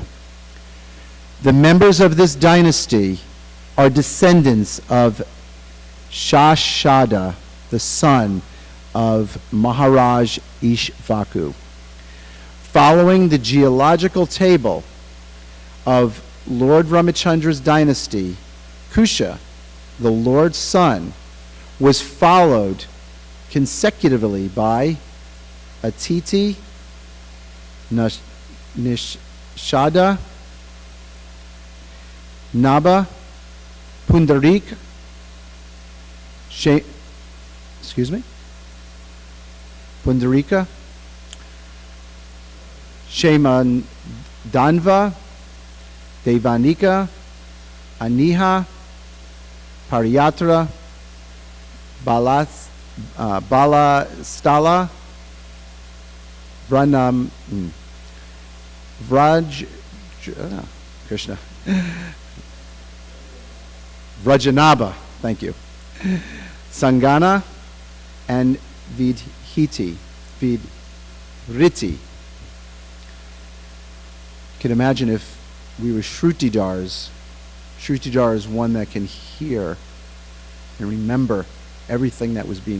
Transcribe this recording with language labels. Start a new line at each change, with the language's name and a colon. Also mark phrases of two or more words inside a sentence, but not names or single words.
English: The members of this dynasty are descendants of Shashada, the son of Maharaj Ishvaku. Following the geological table of Lord Ramachandra's dynasty, Kusha, the Lord's son, was followed consecutively by Atiti, Nishada, Naba, Pundarik, Pundarika, Shemandanva, Devanika, Aniha, Pariyatra, Balastala, Vrajanaba, thank you, Sangana, and Vidriti. You can imagine if we were Shrutidars. Shrutidar is one that can hear and remember everything that was being said.